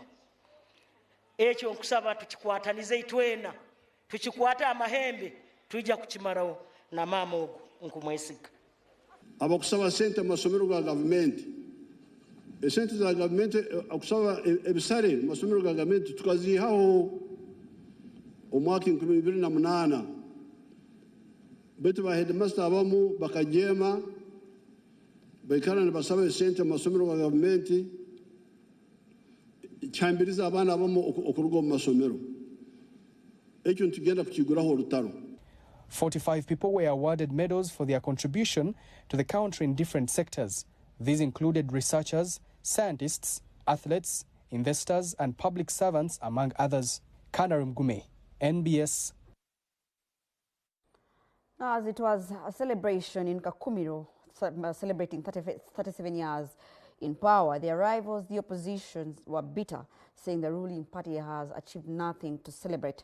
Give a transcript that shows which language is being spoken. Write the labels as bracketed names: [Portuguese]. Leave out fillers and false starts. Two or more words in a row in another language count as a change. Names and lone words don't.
[Nyoro] Ekyo nkusaba tukikwatanize itwena, tukikwata amahembe tujja kukimarawo na mama ogu nkumwesiga. Abakusaba sente masomero ga government. Sente za government akusaba ebisare masomero ga government tukazihaho omwaka 2008. Betu ba headmaster abamu bakajema baikana ne basaba sente masomero ga government chambiriza abana abamu okurugo mu masomero. Ekyo ntugenda kukiguraho olutaro. [English] 45 people were awarded medals for their contribution to the country in different sectors. These included researchers, scientists, athletes, investors, and public servants, among others. Kanarum Gume, NBS. As it was a celebration in Kakumiro, celebrating 37 years in power, the arrivals, the opposition were bitter, saying the ruling party has achieved nothing to celebrate.